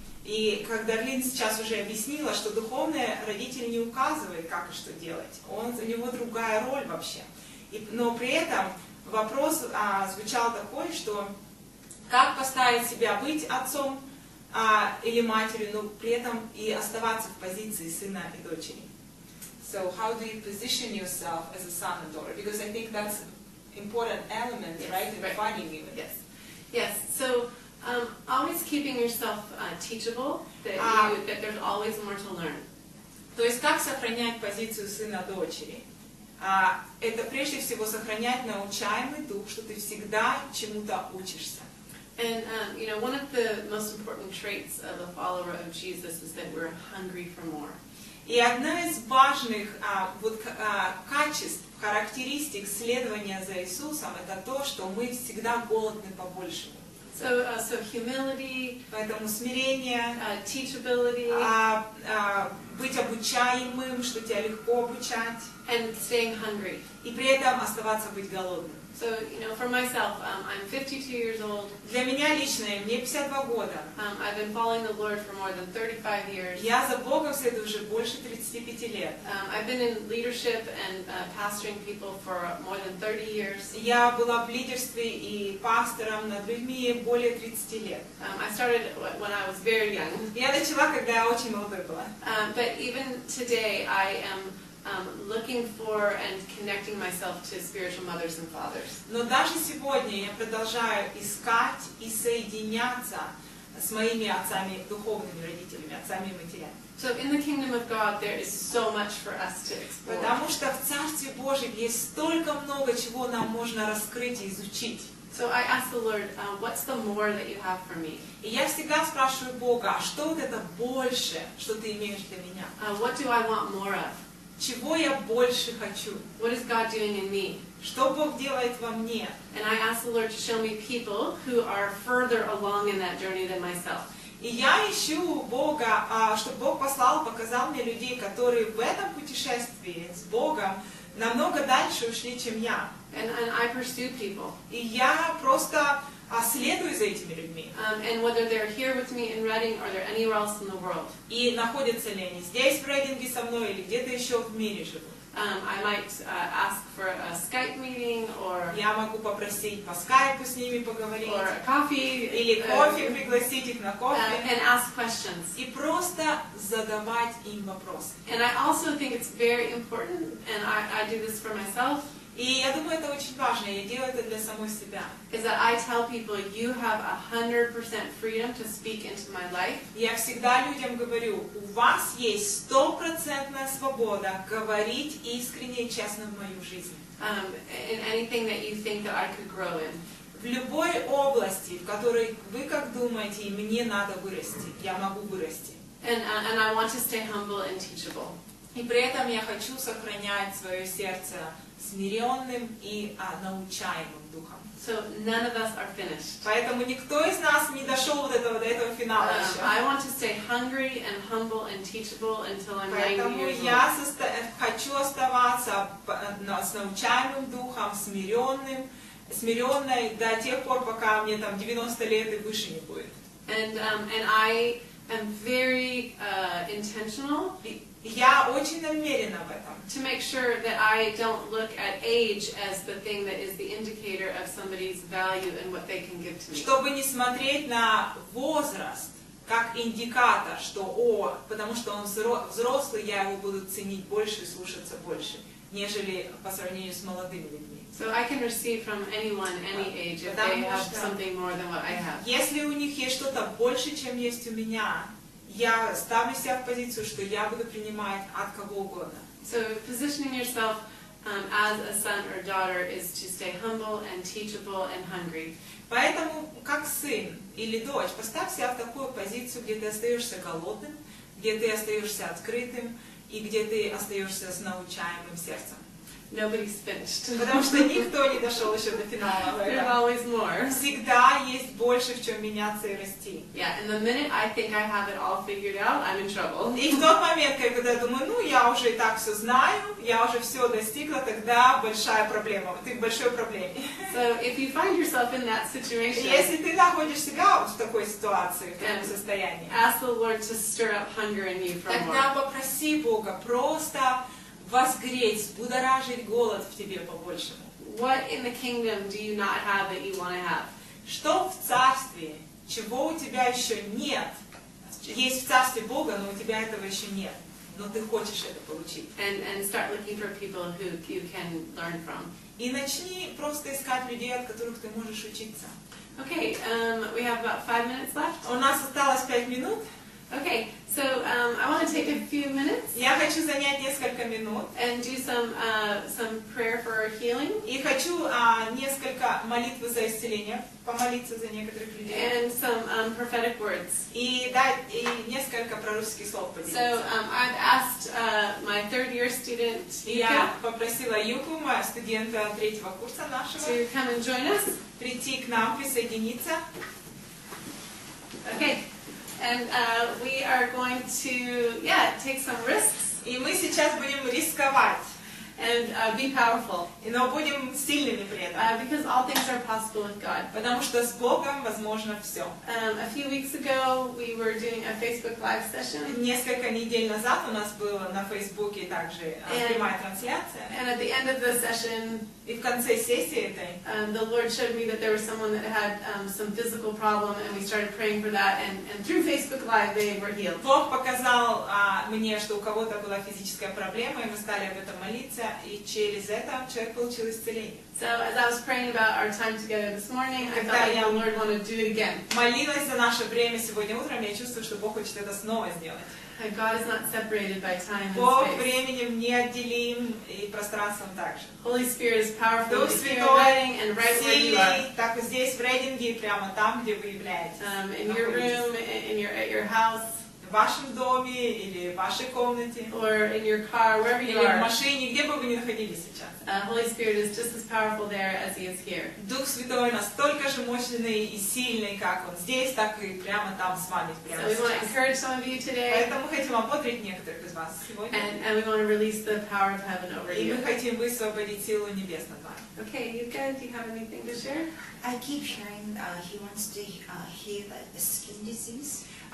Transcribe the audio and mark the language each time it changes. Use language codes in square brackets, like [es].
[ru] И как Дарлин сейчас уже объяснила, что духовный родитель не указывает, как и что делать. У него другая роль вообще. Но при этом вопрос звучал такой, что как поставить себя быть отцом или матерью, но при этом и оставаться в позиции сына и дочери. [en] So how do you position yourself as a son and daughter? Because I think that's an important element, yes, right, in defining you. Yes. Yes. So always keeping yourself teachable, that there's always more to learn. [ru] То есть как сохранять позицию сына-дочери? Это прежде всего сохранять научаемый дух, что ты всегда чему-то учишься. [en] And one of the most important traits of a follower of Jesus is that we're hungry for more. [ru] И одна из важных качеств, характеристик следования за Иисусом, это то, что мы всегда голодны по большему. [en] So humility, [ru] поэтому смирение, [en] teachability, [ru] быть обучаемым, что тебя легко обучать, [en] and staying hungry. [ru] И при этом оставаться быть голодным. [en] So, for myself, I'm 52 years old. [ru] Для меня лично, мне 52 года. [en] I've been following the Lord for more than 35 years. [ru] Я за Богом следую уже больше 35 лет. [en] I've been in leadership and pastoring people for more than 30 years. [ru] Я была в лидерстве и пастором над людьми более 30 лет. [en] I started when I was very young. [ru] Я начала, когда я очень молодой была. [en] But even today, I am looking for and connecting myself to spiritual mothers and fathers. [ru] Но даже сегодня я продолжаю искать и соединяться с моими отцами, духовными родителями, отцами и матерями. [en] So in the kingdom of God, there is so much for us to explore. [ru] Потому что в Царстве Божьем есть столько много чего нам можно раскрыть и изучить. [en] So I asked the Lord, what's the more that you have for me? [ru] И я всегда спрашиваю Бога, а что вот это больше, что ты имеешь для меня? [en] What do I want more of? [ru] Чего я больше хочу? [en] What is God doing in me? [ru] Что Бог делает во мне? [en] And I asked the Lord to show me people who are further along in that journey than myself. [ru] И я ищу Бога, чтобы Бог показал мне людей, которые в этом путешествии с Богом намного дальше ушли, чем я. [en] And I pursue people. [ru] И я просто следую за этими людьми. [en] And whether they're here with me in Reading or they're anywhere else in the world. [ru] И находятся ли они здесь в Рейдинге со мной или где-то еще в мире живут. [en] I might ask for a Skype meeting or [ru] я могу попросить по скайпу с ними поговорить. [en] Or a coffee. [ru] Или кофе пригласить их на кофе. [en] And ask questions. [ru] И просто задавать им вопросы. [en] And I also think it's very important, and I do this for myself. [ru] И я думаю, это очень важно. Я делаю это для самой себя. [en] Is that I tell people you have 100% freedom to speak into my life. [ru] Я всегда людям говорю, у вас есть 100% свобода говорить искренне и честно в мою жизнь. [en] In anything that you think that I could grow in. [ru] В любой области, в которой вы как думаете, и мне надо вырасти, я могу вырасти. [en] And I want to stay humble and teachable. [ru] И при этом я хочу сохранять свое сердце смиренным и научаемым духом. [en] So none of us are finished. [ru] Поэтому никто из нас не дошел до этого финала еще. [en] I want to stay hungry and humble and teachable until I'm 90 [ru] Поэтому [en] years [ru] я [en] old. [ru] хочу оставаться с научаемым духом, смиренной до тех пор, пока мне там 90 лет и выше не будет. [en] And I am very intentional. [ru] Я очень намерена в этом. [en] To make sure that I don't look at age as the thing that is the indicator of somebody's value and what they can give to me. [ru] Чтобы не смотреть на возраст как индикатор, что потому что он взрослый, я его буду ценить больше и слушаться больше, нежели по сравнению с молодыми людьми. [en] So I can receive from anyone, any age, if they have something more than what I have. [ru] Если у них есть что-то больше, чем есть у меня, я ставлю себя в позицию, что я буду принимать от кого угодно. [en] So positioning yourself as a son or daughter is to stay humble and teachable and hungry. [ru] Поэтому, как сын или дочь, поставь себя в такую позицию, где ты остаешься голодным, где ты остаешься открытым и где ты остаешься с научаемым сердцем. [en] Nobody's finished. [ru] Потому что никто не дошел еще до финала. [en] There's always more. [ru] Всегда есть больше, в чем меняться и расти. [en] Yeah, and the minute I think I have it all figured out, I'm in trouble. [ru] И в тот момент, когда я думаю, я уже и так все знаю, я уже все достигла, тогда большая проблема. Ты в большой проблеме. [en] So if you find yourself in that situation, [ru] если ты находишь себя вот в такой ситуации, в таком состоянии, [en] ask the Lord to stir up hunger in you for more. [ru] Тогда попроси Бога просто возгреть, взбудоражить голод в тебе по-большему. [en] What in the kingdom do you not have that you want to have? [ru] Что в царстве, чего у тебя еще нет? Есть в царстве Бога, но у тебя этого еще нет. Но ты хочешь это получить. [en] And start looking for people who you can learn from. [ru] И начни просто искать людей, от которых ты можешь учиться. [en] Okay, we have about 5 minutes left. [ru] У нас осталось 5 минут. [en] Okay, so I want to take a few minutes. [ru] Я хочу занять несколько минут. [en] And do some prayer for healing. [ru] И хочу несколько молитв за исцеление, помолиться за некоторых людей. [en] And some prophetic words. [ru] И несколько пророческих слов поделиться. [en] So I've asked my third-year student, [ru] Я попросила Юку, моя студента 3-го курса нашего, [en] to come and join us. [ru] прийти к нам, присоединиться. [en] Okay. And we are going to, take some risks. [ru] И мы сейчас будем рисковать. [en] And be powerful. [ru] Но будем сильными при этом. [en] Because all things are possible with God. [ru] Потому что с Богом возможно все. [en] A few weeks ago, we were doing a Facebook Live session. [ru] Несколько недель назад у нас была на Фейсбуке также прямая трансляция. [en] And at the end of the session, [ru] и в конце сессии этой, [en] the Lord showed me that there was someone that had some physical problem, and we started praying for that. And through Facebook Live, they were healed. [ru] Бог показал мне, что у кого-то была физическая проблема, и мы стали об этом молиться. И через это человек получил исцеление. [en] So as I was praying about our time together this morning, I felt like the Lord wanted to do it again. [ru] Молилась за наше время сегодня утром, я чувствую, что Бог хочет это снова сделать. [en] God is not separated by time and [ru] Бог [en] space. [ru] временем не отделим и пространством также. [en] Holy Spirit is powerful [ru] Дух [en] here in [ru] Святой [en] Reading and right where you are. [ru] сильный, так здесь в Рейдинге, прямо там, где вы являетесь. [en] In your room, at your house. [ru] В вашем доме или в вашей комнате, [en] or in your car, wherever you [ru] или в [en] are. [ru] машине, где бы вы ни находились сейчас. [en] Holy Spirit is just as powerful there as He is here. [ru] Дух Святой настолько же мощный и сильный, как Он здесь, так и прямо там с вами прямо [en] So we want to [ru] сейчас. [en] encourage some of you today, [ru] Поэтому мы хотим ободрить некоторых из вас сегодня. [en] and we want to release the power of heaven over [ru] И [en] you. [ru] мы хотим высвободить силу небес над вами. [en] Okay, you guys, do you have anything to share? I keep hearing he wants to heal the skin disease.